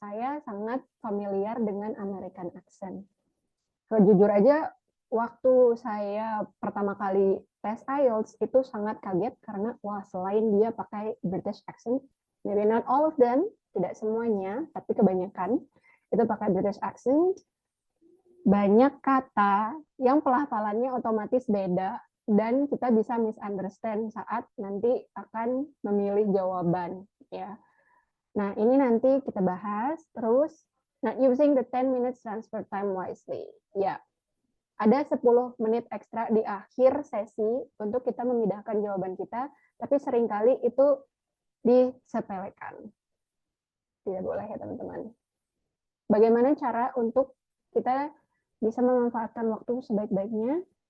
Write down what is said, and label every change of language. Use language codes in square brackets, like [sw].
[id] Saya sangat familiar dengan American accent. Jujur aja, waktu saya pertama kali tes IELTS itu sangat kaget karena wah selain dia pakai British accent, [en] maybe not all of them, [id] tidak semuanya, tapi kebanyakan itu pakai British accent, banyak kata yang pelafalannya otomatis beda dan kita bisa misunderstand saat nanti akan memilih jawaban ya. Nah, ini nanti kita bahas terus. [en] Nah, using the 10 minutes transfer time wisely. [id] Ya, ada 10 menit ekstra di akhir sesi untuk kita memindahkan jawaban kita, tapi seringkali itu disepelekan. Tidak boleh ya teman-teman. Bagaimana cara untuk kita bisa memanfaatkan waktu sebaik-baiknya?